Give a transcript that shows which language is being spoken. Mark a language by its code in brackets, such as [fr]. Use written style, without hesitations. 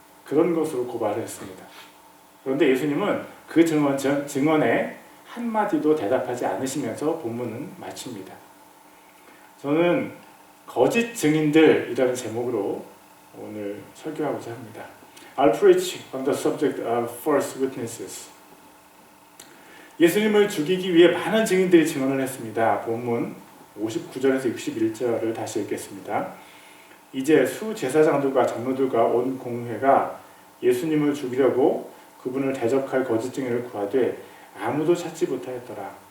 [ko] 그런 것으로 고발을 했습니다. 그런데 예수님은 그 증언에 한마디도 대답하지 않으시면서 본문은 마칩니다. 저는 거짓 증인들이라는 제목으로 오늘 설교하고자 합니다. [en] I'll preach on the subject of false witnesses. [ko] 예수님을 죽이기 위해 많은 증인들이 증언을 했습니다. 본문 59절에서 61절을 다시 읽겠습니다. 이제 수제사장들과 장로들과 온 공회가 예수님을 죽이려고 그분을 대적할 거짓 증인을 구하되 아무도 찾지 못하였더라.